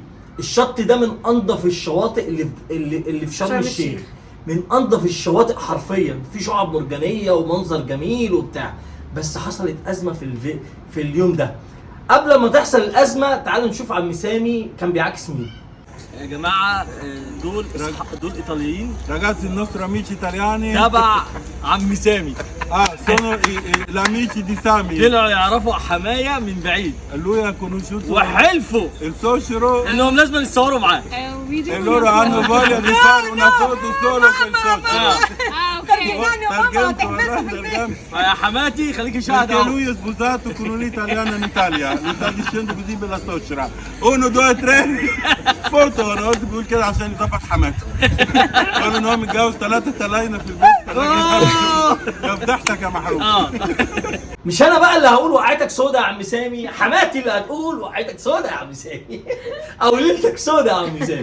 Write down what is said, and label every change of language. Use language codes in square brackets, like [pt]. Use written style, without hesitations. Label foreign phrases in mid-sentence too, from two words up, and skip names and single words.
[ar] الشط ده من انظف الشواطئ اللي في شرم الشيخ. من انظف الشواطئ حرفيا، في شعاب مرجانيه ومنظر جميل وبتاع. بس حصلت ازمه في اليوم ده. قبل ما تحصل الازمه تعالوا نشوف عم سامي كان بيعاكس مين. يا جماعه دول ايطاليين [it] Ragazzi, il nostro amici italiani. [ar] تبع عم سامي. [it] Sono gli amici di Sami. [ar] طلعوا يعرفوا حمايه من بعيد [it] Lui ha conosciuto [ar] وحلفوا [it] il suocero [ar] انهم لازم يتصوروا معاه. [it] e loro hanno voglia di fare una foto solo con il suocero. [ar] ترجمت والله ترجمت. يا حماتي خليكي شاهده. [it] Perché lui è sposato con un'italiana in Italia, lui sta dicendo così per la suocera. [ar] 1 2 3 فوتو، انا قلت بيقول كده عشان يظبط حماته. قال ان هو متجوز 3 تلاينه في البيت. يا فضحتك يا محروق. مش انا بقى اللي هقول وقعتك سودا يا عم سامي، حماتي اللي هتقول وقعتك سودا يا عم سامي او ليلتك سودا يا عم سامي.